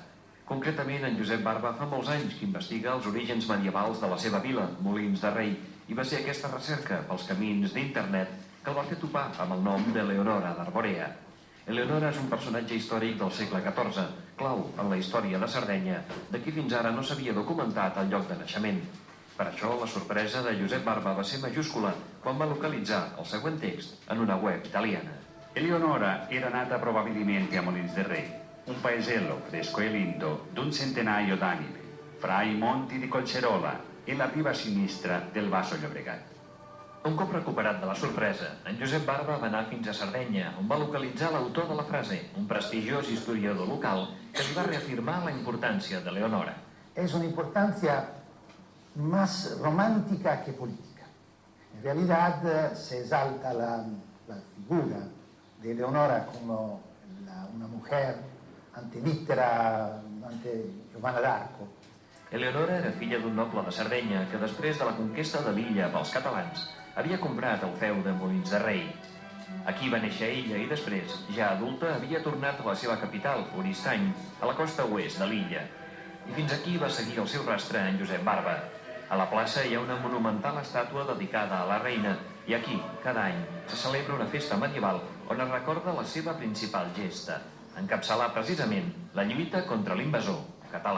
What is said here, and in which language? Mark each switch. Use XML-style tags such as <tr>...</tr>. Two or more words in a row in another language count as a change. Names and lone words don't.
<ca>Concretament, en Josep Barba fa molts anys que investiga els orígens medievals de la seva vila, Molins de Rei, i va ser aquesta recerca pels camins d'internet que el va fer topar amb el nom d'Eleonora d'Arborea. Eleonora és un personatge històric del segle XIV, clau en la història de Sardenya, de qui fins ara no s'havia documentat el lloc de naixement. Per això, la sorpresa de Josep Barba va ser majúscula quan va localitzar el següent text en una web italiana.</ca> <it>Eleonora era nata probabilmente a Molins de Rei, un paesello fresco e lindo d'un centenaio d'anime, fra i monti di Collserola e la riva sinistra del Basso Llobregat.</it> <ca>Un cop recuperat de la sorpresa, en Josep Barba va anar fins a Sardenya, on va localitzar l'autor de la frase, un prestigiós historiador local que li va reafirmar la importància de Leonora.</ca> <es>Es una importancia más romántica que política. En realidad se exalta la figura de Leonora como una mujer antilítera, ante Giovanna d'Arco.</es> <ca>Eleonora era filla d'un noble de Sardenya que després de la conquesta de l'illa pels catalans havia comprat el feu de Molins de Rei. Aquí va néixer ella i després, ja adulta, havia tornat a la seva capital, Oristany, a la costa oest de l'illa. I fins aquí va seguir el seu rastre en Josep Barba. A la plaça hi ha una monumental estàtua dedicada a la reina i aquí, cada any, se celebra una festa medieval on es recorda la seva principal gesta, encapçalar precisament la lluita contra l'invasor català.</ca>